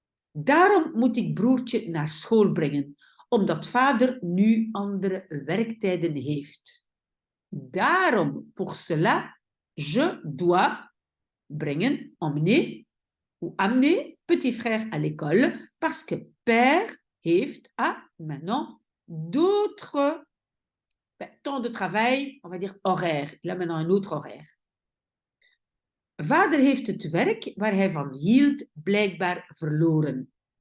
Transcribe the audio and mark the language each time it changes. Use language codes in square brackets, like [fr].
[nl] Daarom moet ik broertje naar school brengen, omdat vader nu andere werktijden heeft. [fr] Daarom, pour cela, je dois brengen, emmener ou amener petit frère à l'école parce que père heeft a maintenant d'autres temps de travail, on va dire horaire. Il a maintenant un autre horaire. [nl] Vader heeft het werk waar hij van hield blijkbaar verloren.